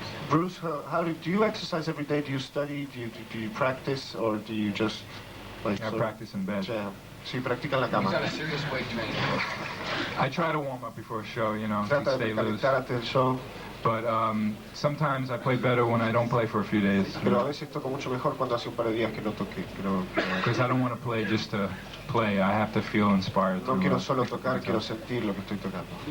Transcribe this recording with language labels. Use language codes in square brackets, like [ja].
[en] Bruce, do you exercise every day? Do you study? Do you practice, or do you just like? I practice in bed. [es] Jam? Sí, practica en la cama. [en] He's on a serious weight training. I try to warm up before a show, you know, to [es] Trata [en] stay [es] de [en] loose. [es] calentar antes del show. [en] But sometimes I play better when I don't play for a few days. [es] Pero a veces toco mucho mejor cuando hace un par de días que no toqué. [en] Because I don't want to play just to play. I have to feel inspired. [es] No quiero solo tocar, quiero sentir lo que estoy tocando.